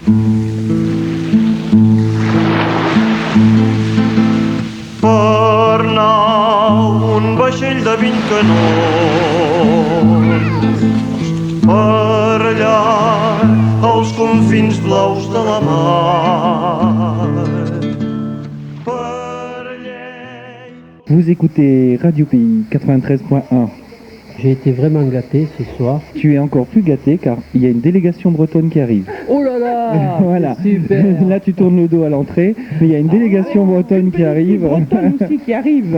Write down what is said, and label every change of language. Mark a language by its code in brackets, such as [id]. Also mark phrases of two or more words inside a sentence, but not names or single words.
[ca] Per nau un vaixell de 20 canons, per allà als confins blaus de la mar. [fr] Vous écoutez Radio Pays 93.1. J'ai été vraiment gâté ce soir. Tu es encore plus gâté car il y a une délégation bretonne qui arrive. Oh là là. Voilà. Super. Là tu tournes le dos à l'entrée, mais il y a une délégation bretonne qui arrive. Bretonne aussi qui arrive.